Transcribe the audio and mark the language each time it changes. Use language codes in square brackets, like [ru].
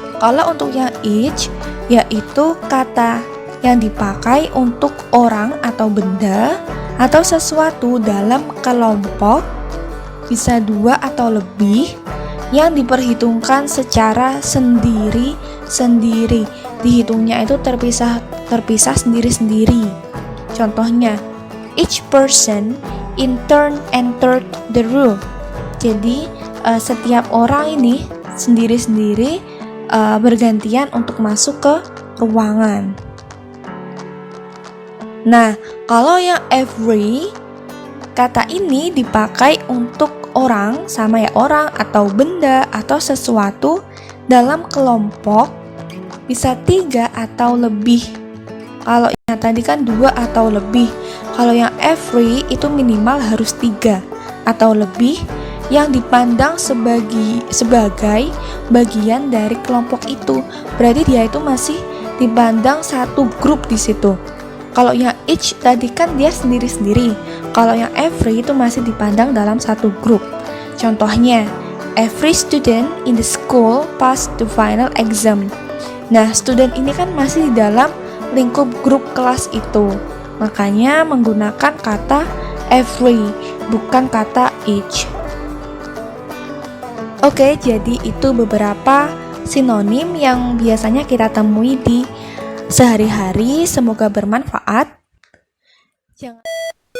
[id] Kalau untuk yang each, yaitu kata yang dipakai untuk orang atau benda atau sesuatu dalam kelompok, bisa dua atau lebih, yang diperhitungkan secara sendiri-sendiri. Dihitungnya itu terpisah sendiri-sendiri. Contohnya, [en] each person in turn entered the room. [id] Jadi setiap orang ini sendiri-sendiri bergantian untuk masuk ke ruangan. Nah, kalau yang every, kata ini dipakai untuk orang, sama ya orang atau benda atau sesuatu dalam kelompok bisa 3 atau lebih. Kalau yang tadi kan 2 atau lebih. Kalau yang every itu minimal harus 3 atau lebih yang dipandang sebagai bagian dari kelompok itu. Berarti dia itu masih dipandang satu grup di situ. Kalau yang each tadi kan dia sendiri-sendiri. Kalau yang every itu masih dipandang dalam satu grup. Contohnya, [en] every student in the school passed the final exam. [id] Nah, student ini kan masih di dalam lingkup grup kelas itu. Makanya menggunakan kata every, bukan kata each. Oke, jadi itu beberapa sinonim yang biasanya kita temui di sehari-hari. Semoga bermanfaat. Jangan